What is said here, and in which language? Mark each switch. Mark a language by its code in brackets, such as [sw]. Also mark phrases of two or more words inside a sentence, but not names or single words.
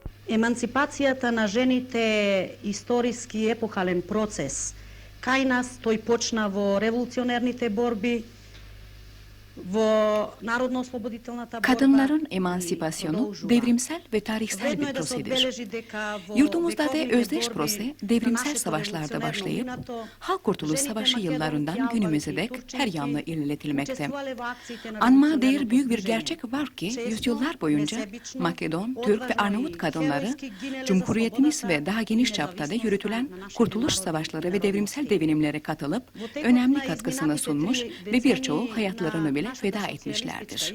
[mk] Еманципацијата на жените е историски епохален процес. Кај нас тој почна во револуционерните борби, во Народно-ослободителната борба. [tr] Kadınların emancipasyonu devrimsel ve tarihsel bir prosedir. Yurdumuzda da özdeş prose devrimsel savaşlarda başlayıp Halk Kurtuluş Savaşı yıllarından günümüze dek her yanlı ilerletilmekte. Anma değer büyük bir gerçek var ki yüzyıllar boyunca Makedon, Türk ve Arnavut kadınları Cumhuriyetimiz ve daha geniş çapta da yürütülen kurtuluş savaşları ve devrimsel devinimlere katılıp önemli katkısını sunmuş ve birçoğu hayatlarını bile feda etmişlerdir.